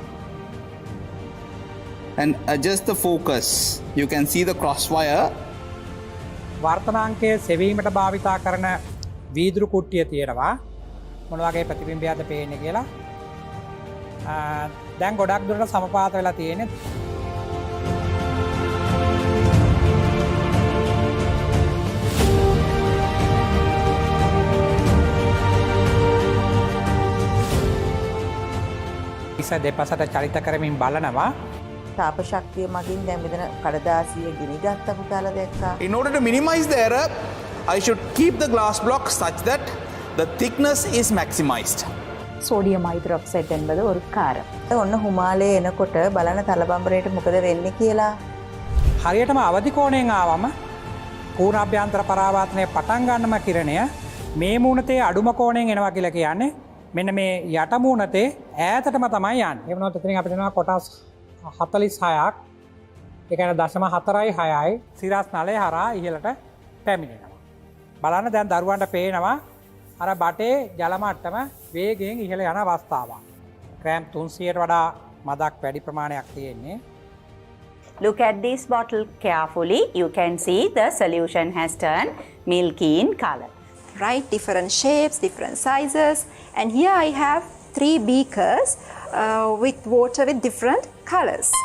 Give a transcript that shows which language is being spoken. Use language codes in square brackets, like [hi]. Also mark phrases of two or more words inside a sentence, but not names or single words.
[en] and adjust the focus. You can see the crosswire. [si] වර්තමානයේ සෙවීමට භාවිතා කරන වීදුරු කුට්ටිය තියෙනවා. මොන වගේ ප්‍රතිබිම්බයක්ද පේන්නේ කියලා. දැන් ගොඩක් දුරට සමපාත වෙලා තියෙන්නේ. දෙපසට චලිත කරමින් බලනවා. තාප ශක්තිය මගින් දැන් මෙතන කඩදාසිය ගිනිගත්ත පුතාලා දැක්කා. [en] In order to minimize the error, I should keep the glass block such that the thickness is maximized. [si] සෝඩියම් හයිඩ්‍රොක්සයිඩ් [ta] என்பது ஒரு [si] කාරම්. ඔන්න හිමාලයේ එනකොට බලන තලබම්බරේට මොකද වෙන්නේ කියලා. හරියටම අවදි කෝණයෙන් ආවම පූර්ණාභ්‍යන්තර පරාවර්තනයේ පටන් ගන්නම කිරණය මේ මූණතේ අඩුම කෝණයෙන් එනවා කියලා කියන්නේ මෙන්න මේ යට මූණතේ ඈතටම තමයි යන්නේ. ඒ වුණාට එතනින් අපිට එනවා කොටස් 46ක්. ඒ කියන්නේ 0.46යි සිරස් නලය හරහා ඉහළට පැමිණෙනවා. බලන්න දැන් දරුවන්ට පේනවා අර බටේ ජල මට්ටම වේගයෙන් ඉහළ යන අවස්ථාවක්. ක්‍රෑම් 300ට වඩා මදක් වැඩි ප්‍රමාණයක් තියෙන්නේ. [en] Look at this bottle carefully. You can see the solution has turned milky in color. Right, different shapes, different sizes. And here I have 3 beakers with water with different colors.